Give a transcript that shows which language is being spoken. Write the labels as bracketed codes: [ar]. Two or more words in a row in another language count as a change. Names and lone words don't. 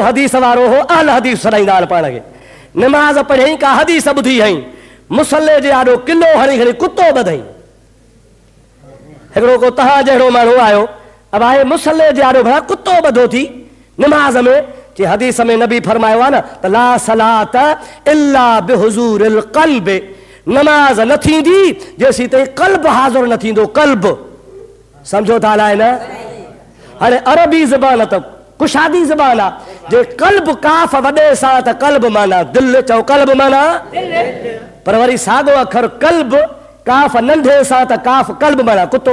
[sd] हदीस वारो हो अहल हदीस सॾाईंदा आहिनि पाण खे नमाज़ पढ़ियईं का हदीस ॿुधी हईं मुसल्ले जे आॾो किलो हणी खणी कुतो ॿधईं हिकिड़ो को तव्हां जहिड़ो माण्हू आयो अब आहे मुसल्ले जे आॾो भला कुतो ॿधो थी नमाज़ में जे हदीस में नबी फरमायो आहे न त [ar] لا صلاة إلا بحضور القلب [sd] नमाज न थींदी जेसीं ताईं कल्ब हाज़िर न थींदो कल्ब सम्झो था अलाए न हाणे अरबी ज़बान त कुशादी ज़बान आहे जे कल्ब काफ़ वॾे सां त कल्ब माना दिलि चओ कल्ब माना पर वरी साॻो अखर कल्ब काफ़ नंढे सां त काफ़ कल्ब माना कुतो।